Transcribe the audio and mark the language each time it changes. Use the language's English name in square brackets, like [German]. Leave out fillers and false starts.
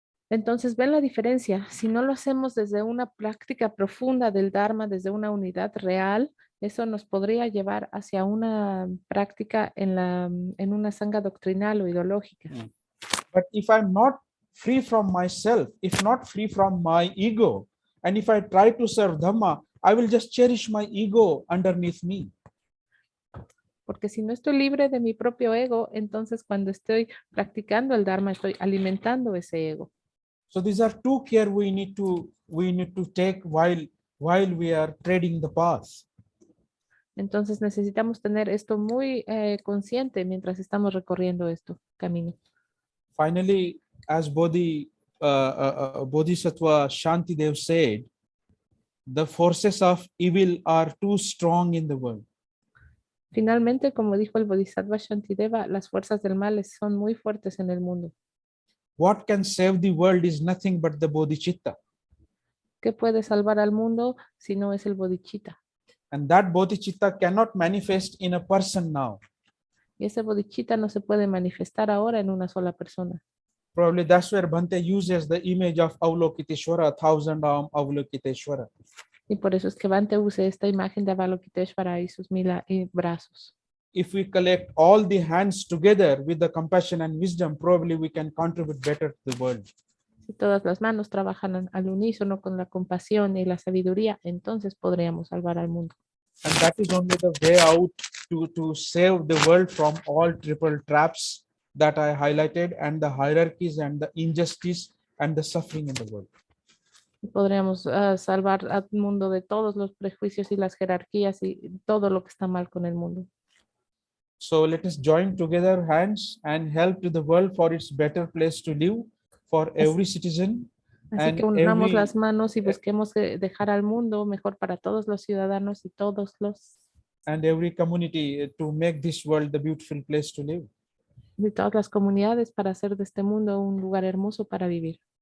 [Spanish] Entonces, ven la diferencia. Si no lo hacemos desde una práctica profunda del Dharma, desde una unidad real, eso nos podría llevar hacia una práctica en una sangha doctrinal o ideológica. [English] But if I'm not free from myself, if not free from my ego, and if I try to serve Dhamma, I will just cherish my ego underneath me. [Spanish] Porque si no estoy libre de mi propio ego, entonces cuando estoy practicando el Dharma, estoy alimentando ese ego. [English] So these are two care we need to take while we are treading the path. [Spanish] Entonces necesitamos tener esto muy consciente mientras estamos recorriendo esto camino. [English] Finally, as Bodhisattva Shantidev said, the forces of evil are too strong in the world. [Spanish] Finalmente, como dijo el Bodhisattva Shantideva, las fuerzas del mal son muy fuertes en el mundo. [English] What can save the world is nothing but the bodhicitta. [Spanish] ¿Qué puede salvar al mundo si no es el bodhicitta? [English] And that bodhicitta cannot manifest in a person now. [Spanish] Y ese bodhicitta no se puede manifestar ahora en una sola persona. [English] Probably that's where Bhante uses the image of Avalokiteshvara, thousand arm Avalokiteshvara. [Spanish] Y por eso es que Bhante usa esta imagen de Avalokiteshvara y sus 1000 brazos. [English] If we collect all the hands together with the compassion and wisdom, probably we can contribute better to the world. [Spanish] Si todas las manos trabajan al unísono con la compasión y la sabiduría, entonces podríamos salvar al mundo. [English] And that is only the way out to save the world from all triple traps that I highlighted, and the hierarchies and the injustice and the suffering in the world. [Spanish] Podríamos salvar al mundo de todos los prejuicios y las jerarquías y todo lo que está mal con el mundo. [English] So let us join together hands and help to the world for its better place to live for every citizen. [Spanish] Así que unamos las manos y busquemos dejar al mundo mejor para todos los ciudadanos y todos los [English] and every community to make this world the beautiful place to live. [Spanish] De todas las comunidades para hacer de este mundo un lugar hermoso para vivir.